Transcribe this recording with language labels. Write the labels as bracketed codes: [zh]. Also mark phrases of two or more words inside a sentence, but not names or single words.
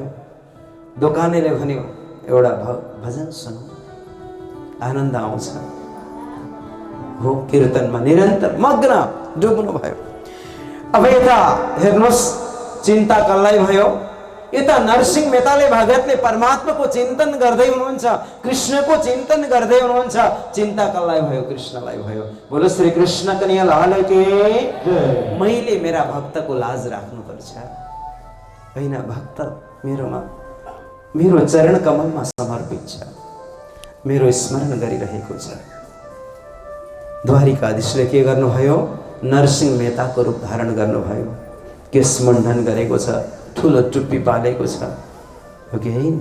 [ne] दोकानेले भन्यो एउटा भजन सुनौ, आनन्द आउँछ हो। कीर्तनमा निरन्तर मग्न डुब्नु भयो। अब यता हेर्नुहोस्, चिन्ता कसलाई भयो, यता नरसिंह मेहताले भगतले परमात्माको चिन्तन गर्दै हुनुहुन्छ, कृष्णको चिन्तन गर्दै हुनुहुन्छ। चिन्ता कसलाई भयो? कृष्णलाई भयो। [hi] बोलो श्री कृष्ण कन्हैया लाल की जय। [ne] मैले मेरा भक्तको लाज राख्नुपर्छ हैन? भक्त मेरोमा मेरो चरण कमलमा समर्पित छ, मेरो स्मरण गरिरहेको छ। द्वारिकाधीशले के गर्नुभयो? नरसिंह मेहताको रूप धारण गर्नुभयो, केश मुण्डन गरेको छ, ठुलो टुप्पी पालेको छ, हो कि हैन?